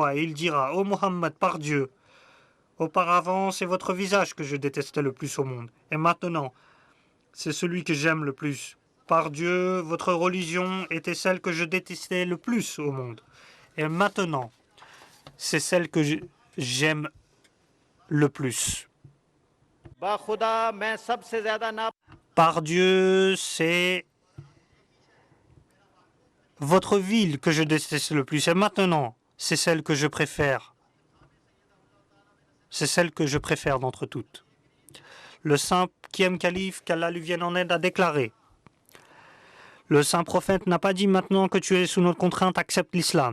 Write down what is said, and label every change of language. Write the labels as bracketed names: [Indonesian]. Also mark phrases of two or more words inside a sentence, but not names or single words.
[French] Et il dira, ô Mohammed, par Dieu, auparavant c'est votre visage que je détestais le plus au monde. Et maintenant, c'est celui que j'aime le plus. Par Dieu, votre religion était celle que je détestais le plus au monde. Et maintenant, c'est celle que j'aime le plus. [Urdu] باخدا میں سب سے زیادہ نا [French] Par Dieu, c'est votre ville que je déteste le plus. Et maintenant, c'est celle que je préfère. C'est celle que je préfère d'entre toutes. Le 5e calife, qu'Allah lui vienne en aide, a déclaré, le saint prophète n'a pas dit maintenant que tu es sous notre contrainte, accepte l'islam.